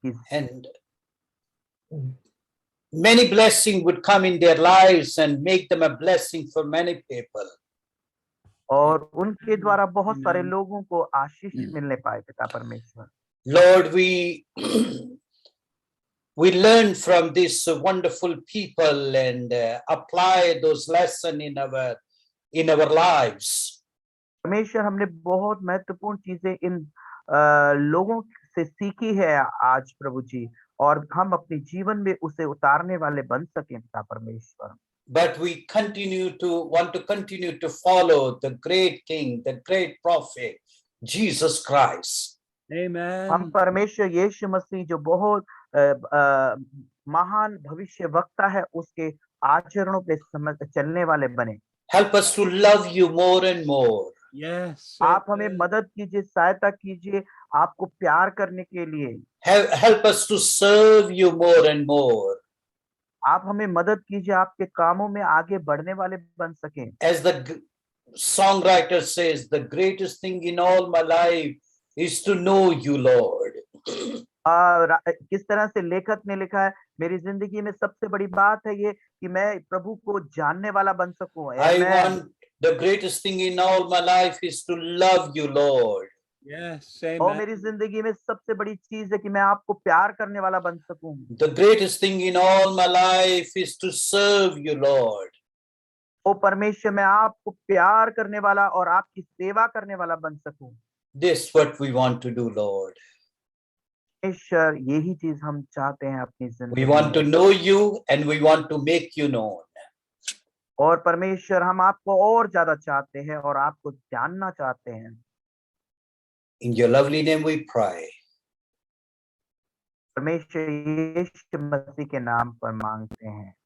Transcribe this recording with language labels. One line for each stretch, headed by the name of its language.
English: And many blessings would come in their lives and make them a blessing for many people.
Hindi: और उनके द्वारा बहुत सारे
English: Amen.
Hindi: लोगों को आशीष मिलने पाए पिता परमेश्वर।
English: Lord, we learn from these wonderful people and apply those lessons in our lives.
Hindi: परमेश्वर, हमने बहुत महत्वपूर्ण चीजें इन लोगों से सीखी है आज प्रभु जी, और हम अपने जीवन में उसे उतारने वाले बन सकें पिता परमेश्वर।
English: But we want to continue to follow the great King, the great prophet, Jesus Christ.
Hindi: हम
English: Amen.
Hindi: परमेश्वर यीशु मसीह जो बहुत महान भविष्य वक्ता है, उसके आचरणों पे चलने वाले बने।
English: Help us to love you more and more. Yes.
Hindi: आप हमें
English: amen.
Hindi: मदद कीजिए, सहायता कीजिए आपको प्यार करने के लिए।
English: Help us to serve you more and more.
Hindi: आप हमें मदद कीजिए आपके कामों में आगे बढ़ने वाले बन सकें।
English: As the songwriter says, the greatest thing in all my life is to know you, Lord.
Hindi: किस तरह से लेखक ने लिखा है, मेरी जिंदगी में सबसे बड़ी बात है ये कि मैं प्रभु को जानने वाला बन सकूं।
English: I Amen. want the greatest thing in all my life is to love you, Lord. Yes.
Hindi: और
English: Amen.
Hindi: मेरी जिंदगी में सबसे बड़ी चीज है कि मैं आपको प्यार करने वाला बन सकूं।
English: The greatest thing in all my life is to serve you, Lord.
Hindi: ओ परमेश्वर, मैं आपको प्यार करने वाला और आपकी सेवा करने वाला बन सकूं।
English: This is what we want to do, Lord.
Hindi: परमेश्वर, यही चीज हम चाहते हैं अपनी
English: We
Hindi: जिंदगी
English: want to
Hindi: में।
English: know you and we want to make you known.
Hindi: और परमेश्वर, हम आपको और ज्यादा चाहते हैं और आपको जानना चाहते हैं।
English: In your lovely name we pray.
Hindi: परमेश्वर यीशु मसीह के नाम पर मांगते हैं।